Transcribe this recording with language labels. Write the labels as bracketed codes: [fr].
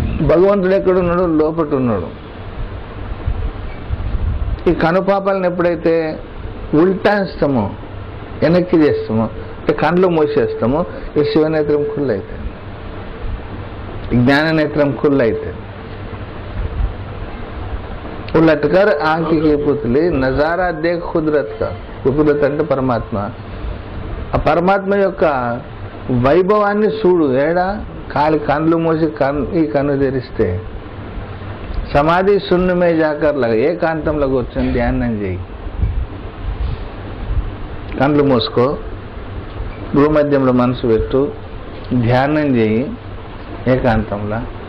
[te] భగవంతుడు ఎక్కడున్నాడు? లోపట ఉన్నాడు. ఈ కనుపాపాలను ఎప్పుడైతే ఉల్టాస్తామో, వెనక్కి చేస్తామో, కండ్లు మూసేస్తామో, ఈ శివనేత్రం కుళ్ళు అవుతుంది, జ్ఞాన నేత్రం కుళ్ళు అవుతుంది. [hi] उलटकर आंख की पुतली नजारा देख कुदरत का. कुदरत [te] అంటే పరమాత్మ. ఆ పరమాత్మ యొక్క వైభవాన్ని చూడు. ఏడా కాలి కళ్ళు మూసి ఈ కన్ను తెరిస్తే సమాధి శూన్యమే జాకర్లాగా ఏకాంతంలో కూర్చొని ధ్యానం చేయి. కళ్ళు మూసుకో, భూమధ్యంలో మనసు పెట్టు, ధ్యానం చేయి ఏకాంతంలో.